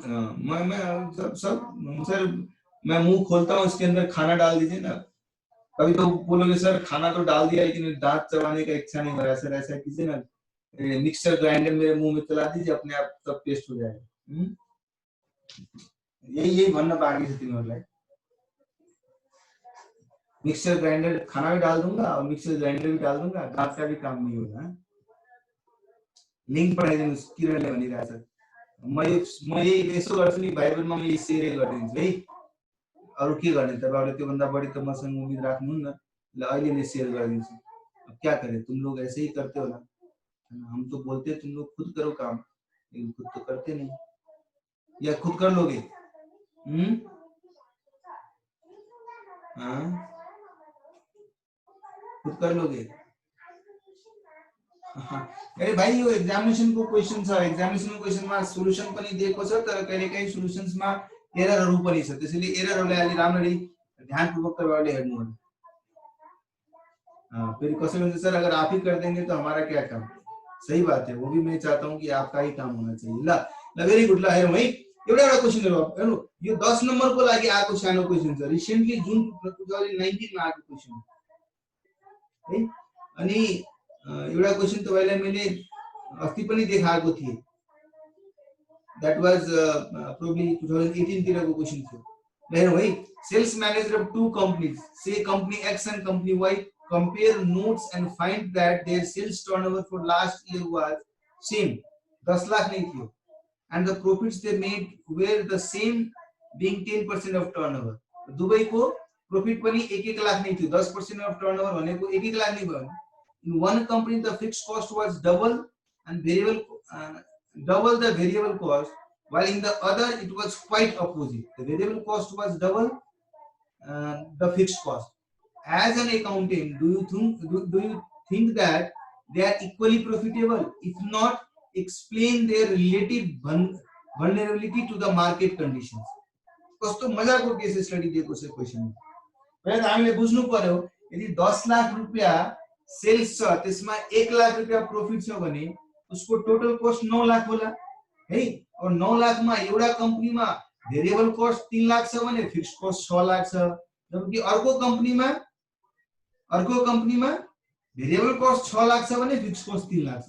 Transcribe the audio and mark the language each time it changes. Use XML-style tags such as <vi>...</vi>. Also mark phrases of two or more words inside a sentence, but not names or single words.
<hi>मैं सब सर मैं मुंह खोलता हूँ, इसके अंदर खाना डाल दीजिए ना। कभी तो बोलोगे सर खाना तो डाल दिया लेकिन दांत चबाने का इच्छा नहीं हो रहा, सर ऐसा कीजिए ना,</hi> <en>mixer grinder</en> <hi>मेरे मुंह में चला दीजिए, अपने आप सब टेस्ट हो जाएगा।</hi> <ne>यही भन्न बाकी छ तिमीहरुलाई।</ne> <en>mixer grinder</en> <hi>खाना भी डाल दूंगा और</hi> <en>mixer grinder</en> <hi>भी डाल दूंगा, दांत का भी काम नहीं होगा।</hi> <ne>लिंक पठाइदिनुस्, किरणले भनिरहेछ। म यही यसो गर्छु नि भाइबरमा, म यही सेयर गरिदिन्छु है। अरु के गर्ने, तपाईहरुले त्यो भन्दा बढी त मसँग उम्मीद राख्नुहुन्न। ल अहिले नै शेयर गरिदिन्छु।</ne> <hi>अब क्या करें, तुम लोग ऐसे ही करते हो ना, हम तो बोलते तुम लोग खुद करो काम, लेकिन खुद तो करते नहीं। या खुद कर लोगे? खुद कर लोगे?</hi> <ne>अरे भाइ यो एक्जामिनेसन को क्वेशन छ, एक्जामिनेसन को क्वेशनमा सोलुसन पनि दिएको छ, तर कहिलेकाहीँ सोलुसन्समा एररहरु पनि छ। त्यसैले एररहरुलाई अलि राम्ररी ध्यानपूर्वक तपाईहरुले हेर्नु होला।</ne> <hi>फिर</hi> <ne>कसैले भन्छ</ne> <hi>सर अगर आप ही कर देंगे तो हमारा क्या काम? सही बात है, वो भी मैं चाहता हूं कि आपका ही काम होना चाहिए।</hi> <ne>ल भेरी गुड। ल हेरौँ है, एउटा क्वेशन हेर्नु। यो 10 नम्बरको लागि आएको सानो क्वेशन छ, रिसेन्टली जुन 2019 मा आएको क्वेशन है। अनि एउटा क्वेशन तपाईलाई मैले अस्ति पनि देखाएको थिए,</ne> <en>that was probably</en> <ne>2018 तिरको क्वेशन थियो। हेरौँ है,</ne> <en>sales manager of two companies, say company X and company Y, compare notes and find that their sales turnover for last year was same, 10</en> <ne>लाख नहीं थियो,</ne> <en>and the profits they made were the same, being 10% of turnover.</en> <ne>दुबईको प्रॉफिट पनि 1-1 लाख नहीं थियो, 10%</ne> <en>of turnover</en> <ne>भनेको 1-1 लाख नहीं भयो।</ne> <en>In one company the fixed cost was double and double the variable cost, while in the other it was quite opposite. The variable cost was double the fixed cost. As an accountant, do you think that they are equally profitable? If not, explain their relative vulnerability to the market conditions.</en> <ne>कस्तो मजाको</ne> <en>case study</en> <ne>दिएको छ क्वेशनमा। पहिला त हामीले बुझ्नु पर्यो, यदि 10 लाख रुपैयाँ सेल्स छ, त्यसमा 1 लाख रुपैयाँ प्रॉफिट छ भने उसको</ne> <en>total cost</en> <ne>9 लाख होला है। और 9 लाख मा एउटा कम्पनीमा</ne> <en>variable cost</en> <ne>3 लाख छ भने</ne> <en>fixed cost</en> <ne>6 लाख छ, जबकि अर्को कम्पनीमा</ne> <en>variable cost</en> <ne>6 लाख छ भने</ne> <en>fixed cost</en> <ne>3 लाख छ।</ne>